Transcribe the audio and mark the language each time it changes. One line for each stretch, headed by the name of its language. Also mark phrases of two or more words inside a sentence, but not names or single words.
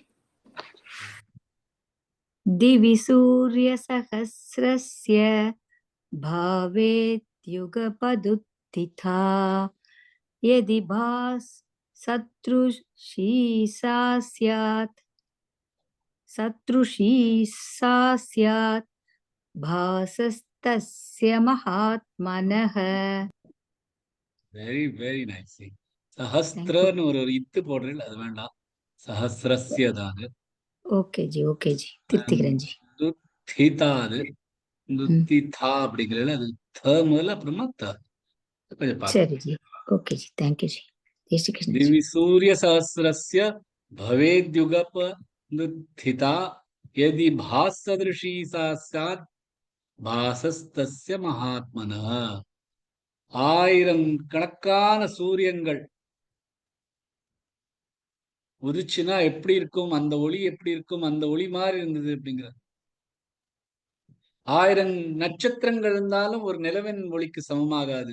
Sanskrit: दिवि सूर्य सहस्रस्य भवेद्युगपदुत्थिता यदि भास सदृशी सा स्यात् भासस्तस्य महात्मनः.
English: Very very nice.
Tamil: சஹஸ்ரன்னு ஒரு இத்து போடுறீங்க, அது வேண்டாம், சஹஸ்ரஸ்ய தான். ஓகே ஜி திருத்திக்கிறேன் ஜி. துத்திதாது துத்திதா அப்படிங்கிறதுல அது த முதல்ல அப்புறமா த கொஞ்சம் சரி ஜி. ஓகே ஜி, தேங்க்யூ ஜி.
Hindi: जय श्री कृष्ण.
Sanskrit: दिवि सूर्य सहस्रस्य भवेद्युगपदुत्थिता यदि भासदृशी सा स्यात् भासस्तस्य महात्मनः.
Tamil: ஆயிரக்கணக்கான சூரியன்கள் உதிச்சுனா எப்படி இருக்கும், அந்த ஒளி எப்படி இருக்கும், அந்த ஒளி மாதிரி இருந்தது அப்படிங்கிற. 1000 நட்சத்திரங்கள் இருந்தாலும் ஒரு நிலவின் ஒளிக்கு சமமாகாது.